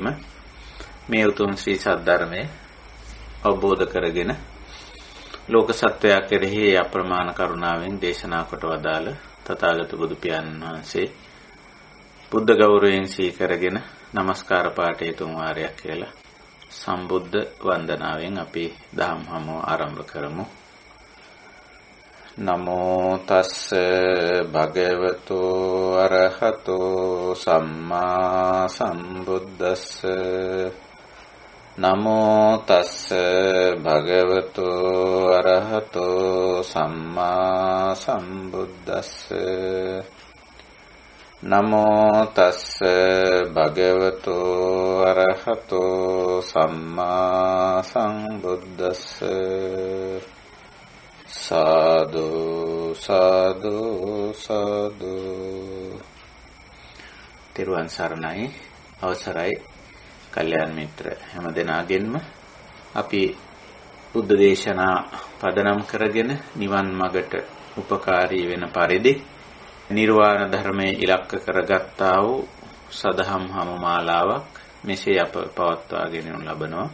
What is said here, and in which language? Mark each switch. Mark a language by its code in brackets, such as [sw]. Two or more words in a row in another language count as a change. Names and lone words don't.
[si] මේ උතුම් ශ්‍රී සද්ධර්මයේ අවබෝධ කරගෙන ලෝක සත්වයා කෙරෙහි අප්‍රමාණ කරුණාවෙන් දේශනා කොට වදාළ තථාගත බුදු පියාණන් වහන්සේ බුද්ධ ගෞරවයෙන් සීකරගෙන নমස්කාර පාඨය තුන් වාරයක් කියලා සම්බුද්ධ වන්දනාවෙන් අපි දහම් හමුව ආරම්භ කරමු. [pi] නමෝ තස්ස භගවතු අරහතෝ සම්මා සම්බුද්දස්ස නමෝ තස්ස භගවතු අරහතෝ සම්මා සම්බුද්දස්ස නමෝ තස්ස භගවතු අරහතෝ සම්මා සම්බුද්දස්ස සාදු සාදු සාදු. [si] තෙරුවන් සරණයි. අවසරයි කල්යාණ මිත්‍ර හැම දෙනාගෙන්ම අපි බුද්ධ දේශනා පදනම් කරගෙන නිවන් මඟට උපකාරී වෙන පරිදි නිර්වාණ ධර්මයේ ඉලක්ක කරගත්තා වූ සදහම් හමු මාලාවක් මෙසේ අප පවත්වාගෙන යනු ලබනවා.